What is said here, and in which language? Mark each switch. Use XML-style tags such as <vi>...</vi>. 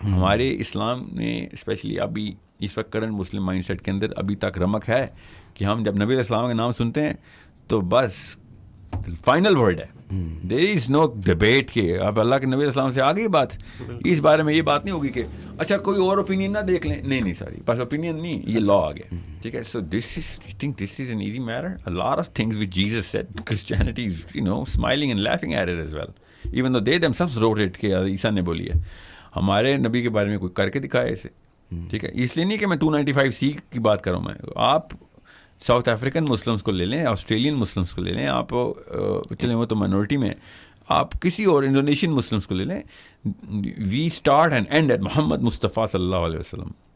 <ur>ہمارے اسلام نے اسپیشلی ابھی اس وقت کرنٹ مسلم مائنڈ سیٹ کے اندر ابھی تک رمق ہے کہ ہم جب نبی علیہ السلام کا نام سنتے ہیں تو بس فائنل ورڈ ہے.</ur> <en>there is no debate</en> <ur>کہ اب اللہ کے نبی علیہ السلام سے آ گئی بات, اس بارے میں یہ بات نہیں ہوگی کہ اچھا کوئی اور اوپینین نہ دیکھ لیں. نہیں ساری بس اوپینین نہیں, یہ لا آ گیا, ٹھیک ہے. سو</ur> <en>This is I think this is an easy matter. A lot of things which Jesus said, Christianity is smiling and laughing at it as well, even though they themselves wrote it</en> <ur>کہ عیسیٰ نے بولی ہے. ہمارے نبی کے بارے میں کوئی کر کے دکھائے اسے, ٹھیک ہے. اس لیے نہیں کہ میں 295C کی بات کروں, میں آپ ساؤتھ افریقن مسلمس کو لے لیں, آسٹریلین مسلمس کو لے لیں, آپ چلیں وہ تو مائنورٹی میں, آپ کسی اور انڈونیشین مسلمس کو لے لیں,</ur> <en>we start and end at</en> <ur>محمد مصطفیٰ صلی اللہ علیہ وسلم.</ur>